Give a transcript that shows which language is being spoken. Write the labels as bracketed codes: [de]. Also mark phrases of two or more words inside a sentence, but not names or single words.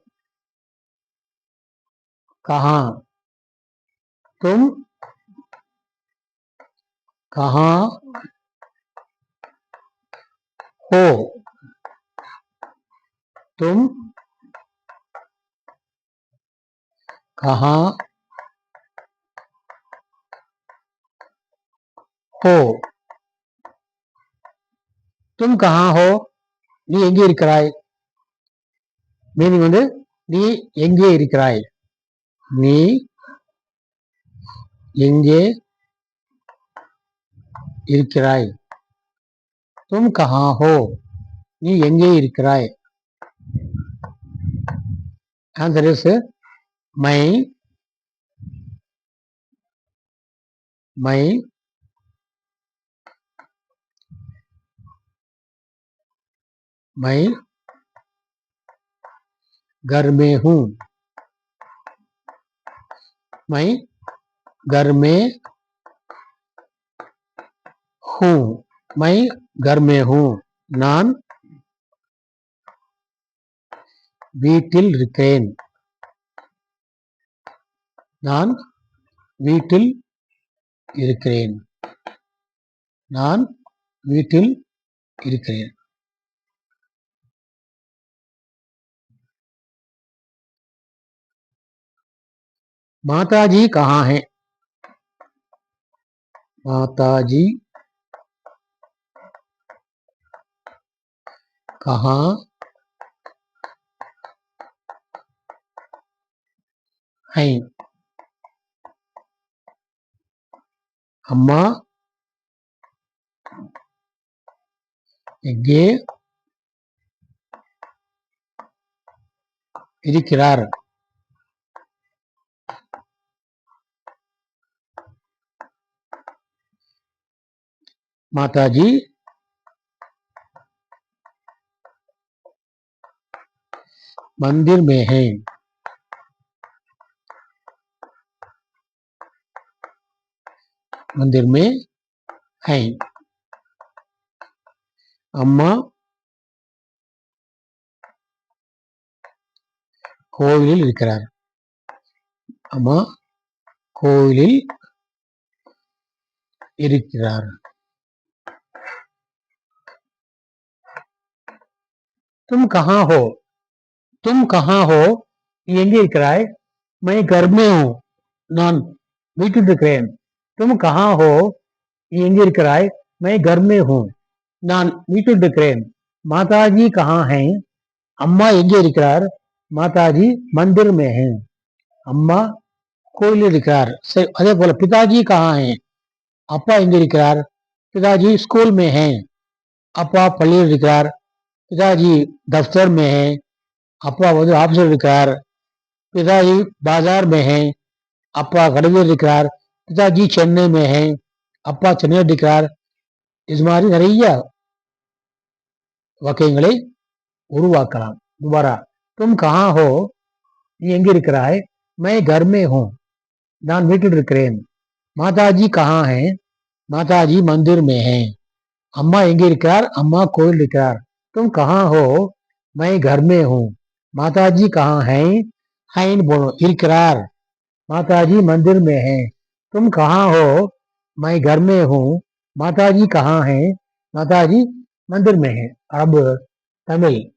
[hi] कहां. तुम कहां हो. तुम कहां हो. तुम कहां हो. [ta] நீ எங்கே இருக்கிறாய். மீனிங் வந்து நீ எங்கே இருக்கிறாய். நீ எங்கே இருக்கிறாய். [hi] तुम कहां हो. [ta] நீ எங்கே இருக்கிறாய். [en] answer is [hi] मैं घर में हूं. मैं घर में हूं. मैं घर में हूं. [ta] நான் வீட்டில் இருக்கிறேன். நான் வீட்டில் இருக்கிறேன். நான் வீட்டில் இருக்கிறேன். [hi] माताजी कहाँ हैं. माताजी कहाँ हैं. [ta] अम्मा எங்கே இருக்கிறார். [hi] माताजी मंदिर में हैं. मंदिर में हैं. [ta] अम्मा கோவிலில் இருக்கிறார். அம்மா கோவிலில் இருக்கிறார். [hi] तुम कहाँ हो. तुम कहाँ हो. [ta] நீ எங்கே இருக்கிறாய். [hi] मैं घर में हूं. [ta] நான் வீட்டில் இருக்கிறேன். [hi] तुम कहाँ हो. [ta] நீ எங்கே இருக்கிறாய். [hi] मैं घर में हूं. [ta] நான் வீட்டில் இருக்கிறேன். [hi] माताजी कहाँ हैं. [ta] அம்மா எங்கே இருக்கிறார். [hi] माताजी मंदिर में हैं. [ta] அம்மா கோயிலில் இருக்கிறார். அதே போல [hi] पिताजी कहाँ हैं. [ta] அப்பா எங்கே இருக்கிறார். [hi] पिताजी स्कूल में हैं. [ta] அப்பா பள்ளியில் இருக்கிறார். [hi] पिताजी दफ्तर में हैं. [ta] அப்பா வந்து ஆபீஸில் இருக்கிறார். [hi] पिताजी बाजार में हैं. [ta] அப்பா கடையில் இருக்கிறார். [hi] पिताजी சென்னை में हैं. [ta] அப்பா சென்னையில் இருக்கிறார். இது மாதிரி நிறைய வாக்கியங்களை உருவாக்கலாம். [hi] துபாரா. तुम कहाँ हो. [ta] நீ எங்கே இருக்கிறாய். [hi] मैं घर में हूं. [ta] நான் வீட்டில் இருக்கிறேன். [hi] माताजी कहाँ हैं. माताजी मंदिर में हैं. [ta] அம்மா எங்கே இருக்கிறார். அம்மா கோயில் இருக்கிறார். [hi] तुम कहाँ हो. मैं घर में हूँ। माताजी कहाँ हैं? हैं बोलो इरकरार। माताजी मंदिर में हैं। तुम कहाँ हो? मैं घर में हूँ। माताजी कहाँ हैं? माताजी मंदिर में हैं। अब तमिल।